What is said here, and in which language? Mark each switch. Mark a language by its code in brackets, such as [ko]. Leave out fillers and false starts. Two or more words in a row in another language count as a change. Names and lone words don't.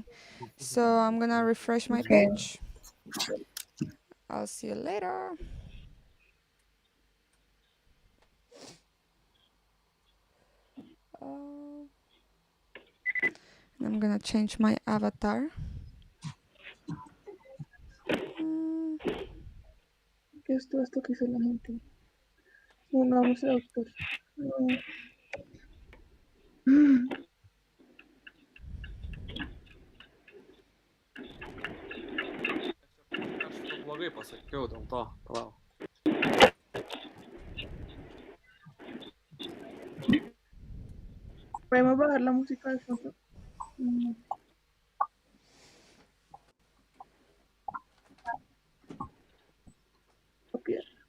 [en] So I'm gonna refresh my Okay. page. I'll see you later. And I'm gonna change my avatar. [es] ¿Qué es todo esto que hizo la gente? No, vamos a doctor. No. [lt] Kažką blogai pasakiau dėl to. Palauk. [es] Podemos bajar la música de fondo. Copiar.